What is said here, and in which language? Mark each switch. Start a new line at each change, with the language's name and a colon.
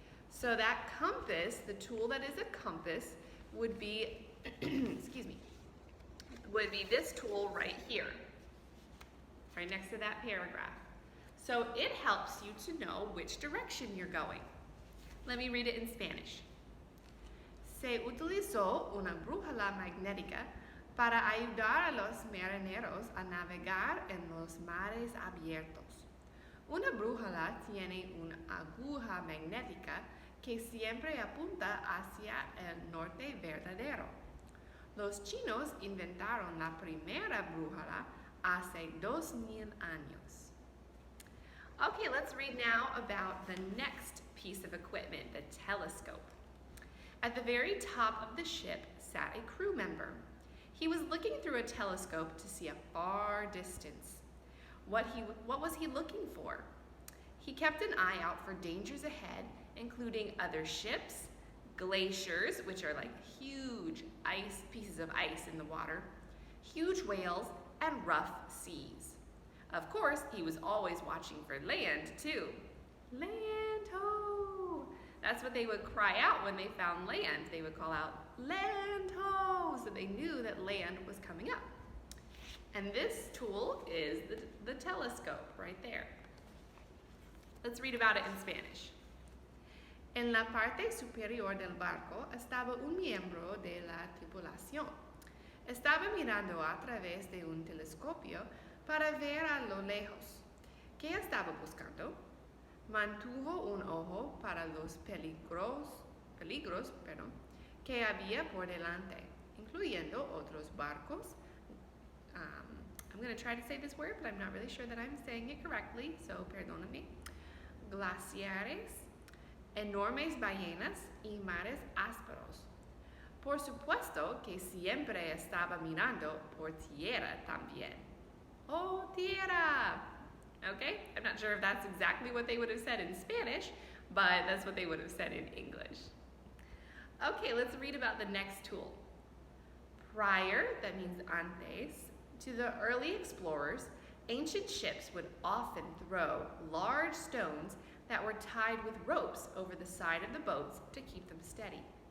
English: So that compass, the tool that is a compass, would be, would be this tool right here, right next to that paragraph. So it helps you to know which direction you're going. Let me read it in Spanish.
Spanish: Se utilizó una brújula magnética para ayudar a los marineros a navegar en los mares abiertos. Una brújula tiene una aguja magnética que siempre apunta hacia el norte verdadero. Los chinos inventaron la primera brújula hace 2,000 años.
English: Okay, let's read now about the next piece of equipment, the telescope. At the very top of the ship sat a crew member. He was looking through a telescope to see a far distance. What was he looking for? He kept an eye out for dangers ahead, including other ships, glaciers, which are like huge pieces of ice in the water, huge whales, and rough seas. Of course, he was always watching for land, too. Land ho! That's what they would cry out when they found land. They would call out, land ho! So they knew that land was coming up. And this tool is the telescope right there. Let's read about it in Spanish.
Spanish: En la parte superior del barco estaba un miembro de la tripulación. Estaba mirando a través de un telescopio para ver a lo lejos. ¿Qué estaba buscando? Mantuvo un ojo para los peligros que había por delante, incluyendo otros barcos.
English: I'm going to try to say this word, but I'm not really sure that I'm saying it correctly, so
Spanish: perdóname. Glaciares, enormes ballenas y mares ásperos. Por supuesto que siempre estaba mirando por tierra también. Oh, tierra!
English: Okay, I'm not sure if that's exactly what they would have said in Spanish, but that's what they would have said in English. Okay, let's read about the next tool. Prior, that means
Spanish: antes,
English: to the early explorers, ancient ships would often throw large stones that were tied with ropes over the side of the boats to keep them steady.